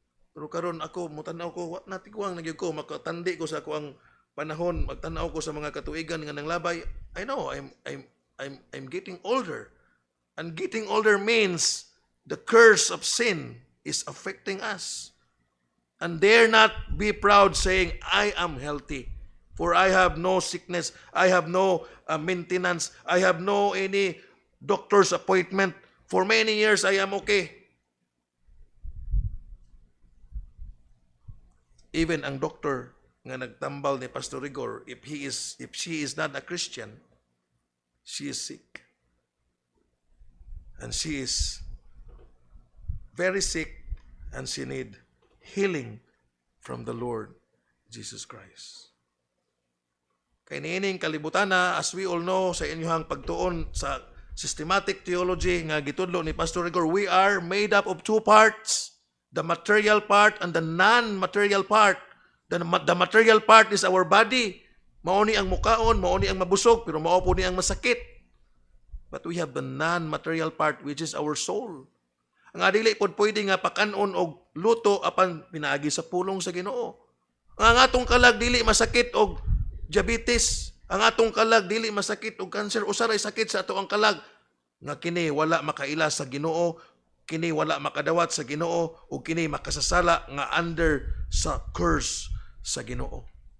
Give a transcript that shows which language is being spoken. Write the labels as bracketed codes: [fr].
[ceb] Pero karon ako mutanaw ko, wa natiguang na gyud ko, makatandi ko sa ako ang panahon, magtanaw ko sa mga katuigan nga nanglabay. [en] I know I'm getting older. And getting older means the curse of sin is affecting us. And dare not be proud saying, I am healthy. For I have no sickness, I have no maintenance, I have no any doctor's appointment. For many years, I am okay. Even [ceb] ang doctor nga nagtambal ni Pastor Rigor, [en] if she is not a Christian, she is sick. And she is very sick and she need healing from the Lord Jesus Christ. [ceb] Kay niining kalibutan na, [en] as we all know [ceb] sa inyong pagtuon sa systematic theology nga gitudlo ni Pastor Rigor, [en] we are made up of two parts, the material part and the non-material part. The material part is our body. [ceb] Mao ni ang mukaon, mao ni ang mabusog, pero mao po ni ang masakit. [en] But we have the non-material part, which is our soul. [ceb] Ang adili pod pwede nga pakanon og luto apan pinaagi sa pulong sa Ginoo. Ang atong kalag dili masakit og diabetes, ang atong kalag dili masakit og cancer, usaray sakit sa ato ang kalag nga kini wala makaila sa Ginoo, kini wala makadawat sa Ginoo, ug kini makasasala nga under sa curse sa Ginoo.